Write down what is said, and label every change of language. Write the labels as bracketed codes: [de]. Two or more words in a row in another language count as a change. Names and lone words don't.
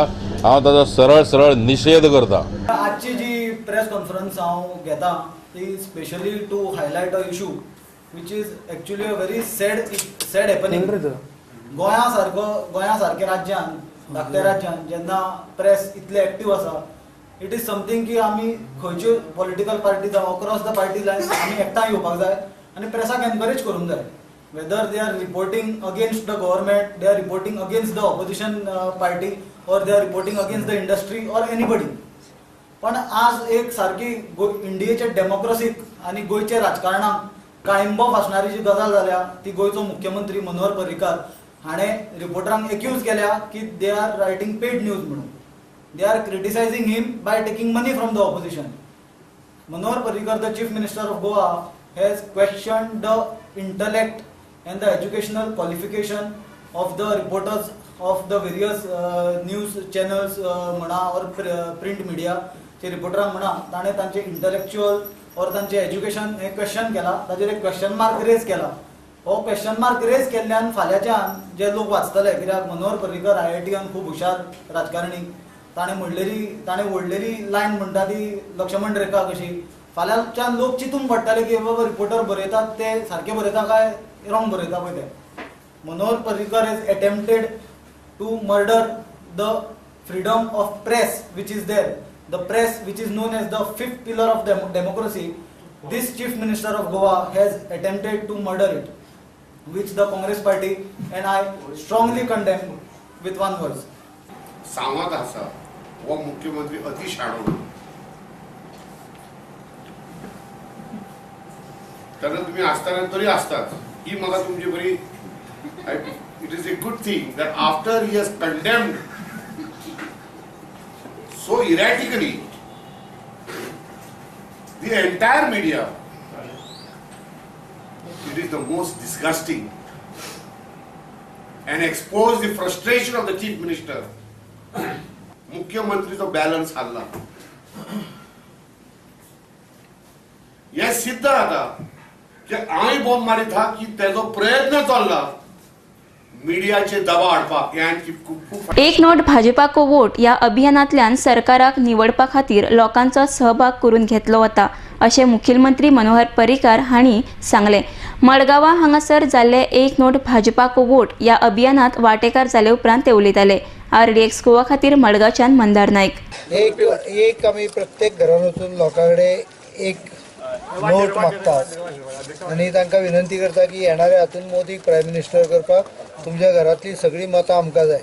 [kok] हांव ताचो सरळ निषेध करता. आजची जी प्रेस कॉन्फरन्स हांव घेता ती [en] specially to highlight a issue which is actually a very sad happening. [kok] गोंया सारख्या राज्यान धाकट्या राज्यान जेन्ना प्रेस इतले एक्टीव आसा, [en] it is something [kok] की आमी खंयच्यो [en] political party [kok] जावं [en] across the party line [kok] आमी एकठांय येवपाक जाय आनी प्रेसाक एनकरेज करूंक जाय. [en] whether they are reporting against the government, they are reporting against the opposition party, और they are reporting against the industry और anybody. [kok] पण आज एक सारकी इंडियेचे डेमोक्रेसीक आनी गोंयच्या राजकारणाक काळिंबो फासणारी जी गजाल जाल्या ती गोंयचो मुख्यमंत्री मनोहर पर्रीकार हाणें रिपोर्टरांक एक्यूज केल्या की [en] they are writing paid news [kok] म्हणून. [en] They are criticizing him by taking money from the opposition. Manohar Parrikar, the Chief Minister of Goa, has questioned the intellect and the educational qualification of the reporters of the various news channels म्हणा or print media [kok] चे रिपोर्टरांक म्हणा ताणें तांचे इंटलेक्च्युअल और तांचे एज्युकेशन हे क्वेश्चन केला. ताचेर एक [en] question mark [kok] रेज केला. हो [en] question mark [kok] रेज केल्ल्यान फाल्यांच्यान जे लोक वाचतले, कित्याक मनोहर पर्रीकर IITन खूब हुशार राजकारणी, ताणें व्हडलेली लायन म्हणटा ती लक्ष्मण रेखा कशी. फाल्यांच्यान लोक चिंतूंक पडटाले की बाबा रिपोर्टर बरयतात ते सारके बरयता काय रॉंग बरयता पळय ते. [en] Manohar Parrikar has attempted to murder the freedom of press which is there, the press which is known as the fifth pillar of democracy. this Chief Minister of Goa has attempted to murder it, which the Congress party and I strongly condemn with one voice. [kok] सांगत आसा हो मुख्यमंत्री अति शाणो, तेन्ना तुम्ही आसतना तरी आसतात. ही म्हाका तुमची बरी, [en] it is a good thing that after he has condemned so erratically the entire media, it is the most disgusting and expose the frustration of the chief minister. [kok] मुख्यमंत्रीचो बॅलन्स हारला. हे सिद्ध जाता की हांवें बॉम्ब मारीत हा की तेजो प्रयत्न चल्ला मीडियाचे दबाव हाडपाक. हे आणखी खूब एक नोट भाजपा को वोट या अभियानांतल्यान सरकाराक निवडपा खातीर लोकांचो सहभाग करून घेतलो वता अशें मुखेलमंत्री मनोहर पर्रीकार हांणी सांगलें. मडगांवां हांगासर जाल्ले एक नोट भाजपा को वोट या अभियानात वांटेकार जाले उपरांत ते उलयताले. RDX गोवा खातीर मडगांवच्यान मंदार नायक. एक आमी प्रत्येक घरान वचून लोकां कडेन एक नोट मागतात आनी तांकां विनंती करता की येणाऱ्या हातूंत मोदीक [en] prime minister [kok] करपाक तुमच्या घरांतली सगळीं मतां आमकां जाय.